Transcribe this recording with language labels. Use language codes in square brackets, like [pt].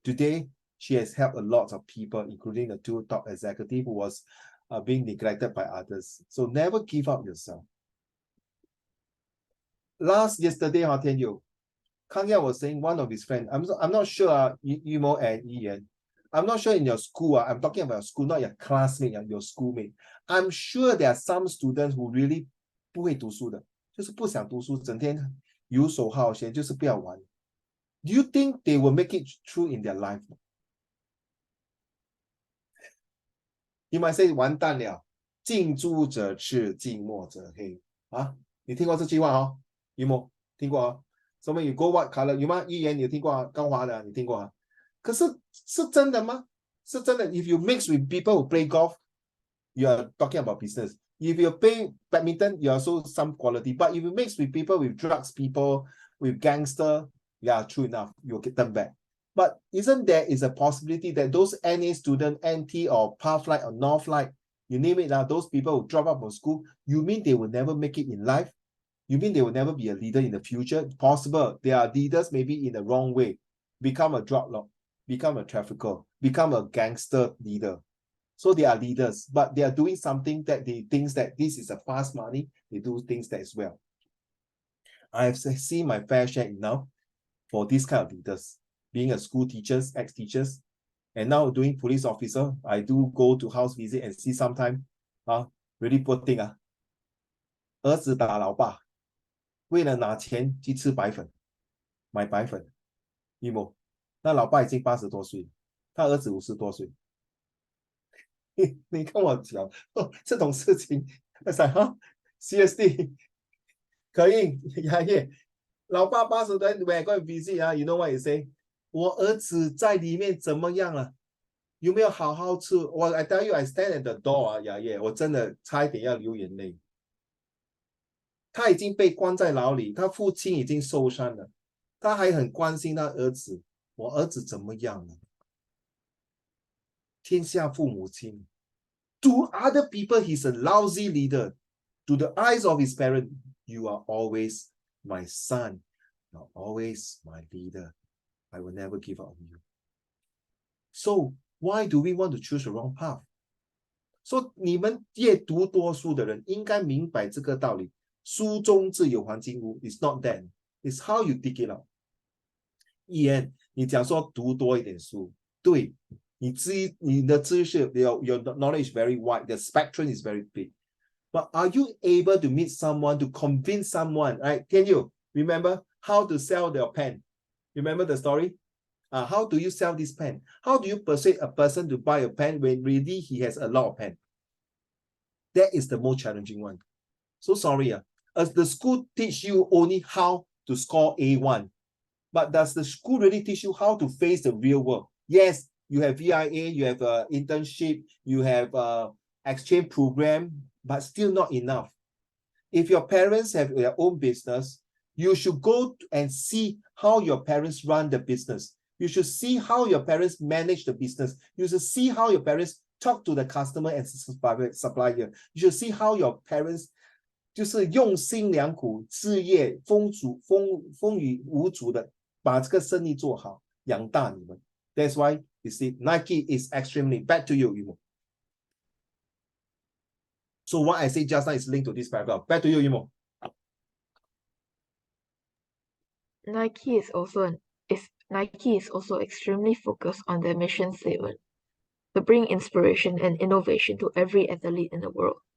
[en] Today, she has helped a lot of people, including the two top executives who was being neglected by others. So never give up yourself. Yesterday, Kang Yao was saying one of his friends, I'm not sure, Yumo and Ian, I'm not sure in your school, I'm talking about your school, not your classmate, your schoolmate. I'm sure there are some students who really [zh] 不会读书的，就是不想读书，整天游手好闲，就是不要玩。 [en] Do you think they will make it through in their life? You might say [zh] 完蛋了，近朱者赤，近墨者黑啊！你听过这句话哦？有冇听过啊？什么 [en] you go what color [zh] 有吗？一言你有听过啊？高华的你听过啊？可是是真的吗？是真的。 [en] If you mix with people who play golf, you are talking about business. If you play badminton, you also some quality. But if you mix with people with drugs, people with gangster, yeah, true enough, you'll get them back. But isn't there is a possibility that those NA student, NT or Pathlight or Northlight, you name it now, those people who drop out of school, you mean they will never make it in life? You mean they will never be a leader in the future? Possible. They are leaders maybe in the wrong way. Become a drug lord, become a trafficker, become a gangster leader. So they are leaders, but they are doing something that they think that this is a fast money. They do things that as well. I have seen my fair share enough for these kind of leaders. Being a school teachers, ex-teachers, and now doing police officer, I do go to house visit and see sometimes, really poor thing. [zh] 儿子打老爸，为了拿钱去吃白粉，买白粉，有冇？那老爸已经80多岁，他儿子50多岁。你跟我讲这种事情， [en] seriously， [zh] 可以呀耶，老爸80多 [en] when I go and visit you know what you say？ [zh] 我儿子在里面怎么样了？有没有好好吃？ [en] 我 I tell you, I stand at the door [zh] 呀耶，我真的差一点要流眼泪。他已经被关在牢里，他父亲已经受伤了，他还很关心他儿子，我儿子怎么样了？天下父母亲。 [en] To other people, he's a lousy leader. To the eyes of his parent, you are always my son. You are always my leader. I will never give up on you. So why do we want to choose the wrong path? [zh] So 你们越读多书的人应该明白这个道理。书中自有黄金屋 [en] It's not that. It's how you dig it out. [zh] Ian, 你讲说读多一点书，对。你的知识 [en] your knowledge is very wide, the spectrum is very big. But are you able to meet someone, to convince someone, right? Can you remember how to sell their pen? Remember the story? How do you sell this pen? How do you persuade a person to buy a pen when really he has a lot of pen? That is the most challenging one. So sorry, as the school teach you only how to score A1, but does the school really teach you how to face the real world? Yes, you have VIA, you have internship, you have exchange program, but still not enough. If your parents have their own business, you should go and see how your parents run the business. You should see how your parents manage the business. You should see how your parents talk to the customer and supplier. You should see how your parents [zh] 就是用心良苦，事业风雨无阻的把这个生意做好，养大你们。 [en] That's why you see Nike is extremely back to you, Yumo. So what I say just now is linked to this paragraph. Back to you, Yumo. Nike is also extremely focused on their mission statement to bring inspiration and innovation to every athlete in the world.